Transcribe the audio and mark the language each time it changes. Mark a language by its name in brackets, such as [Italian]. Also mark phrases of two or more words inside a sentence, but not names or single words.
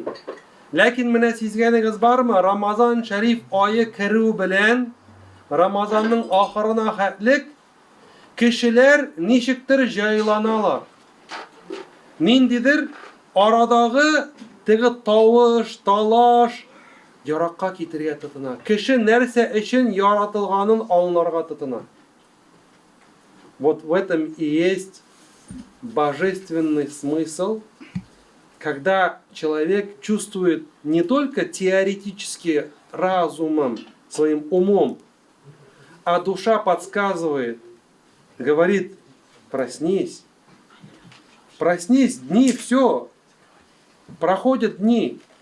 [Tatar] Ләкин менә сизгәнегез бармы, Рамазан шәриф ае керү белән, Рамазанның ахырына хәтлек кешеләр ничектер җайланалар. Ниндидер арадагы теге тавыш, талаш яракка китергә тотына. Кеше нәрсә өчен яратылганын аңларга тотына. [Russian] Вот в этом и есть божественный смысл, когда человек чувствует не только теоретически разумом, своим умом, а душа подсказывает, говорит: проснись, проснись, дни, все, проходят дни.